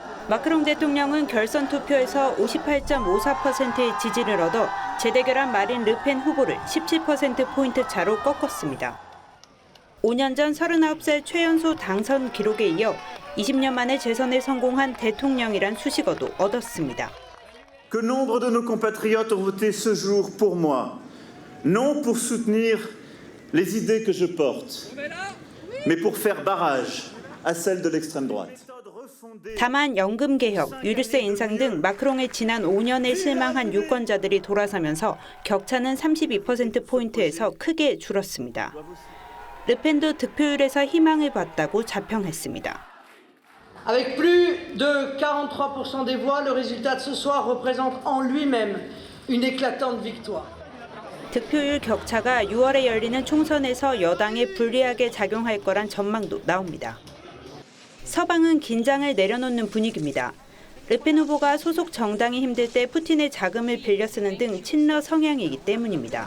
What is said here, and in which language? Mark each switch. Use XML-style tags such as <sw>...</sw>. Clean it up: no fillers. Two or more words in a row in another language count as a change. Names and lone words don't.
<ko>마크롱 대통령은 결선 투표에서 58.54%의 지지를 얻어 재대결한 마린 르펜 후보를 17%포인트 차로 꺾었습니다. 5년 전 39세 최연소 당선 기록에 이어 20년 만에 재선에 성공한 대통령이란 수식어도 얻었습니다.</ko> <fr>Que nombre de nos compatriotes ont voté ce jour pour moi, non pour soutenir les idées que je porte, mais pour faire barrage à celles de l'extrême droite.</fr> <ko>다만 연금 개혁, 유류세 인상 등 마크롱의 지난 5년에 실망한 유권자들이 돌아서면서 격차는 32%포인트에서 크게 줄었습니다. 르펜도 득표율에서 희망을 봤다고 자평했습니다.</ko> <fr>Avec plus de 43% des voix, le résultat de ce soir représente en lui-même une éclatante victoire.</fr> <ko>득표율 격차가 6월에 열리는 총선에서 여당에 불리하게 작용할 거란 전망도 나옵니다. 서방은 긴장을 내려놓는 분위기입니다. 르펜 후보가 소속 정당이 힘들 때 푸틴의 자금을 빌려 쓰는 등 친러 성향이기 때문입니다.</ko>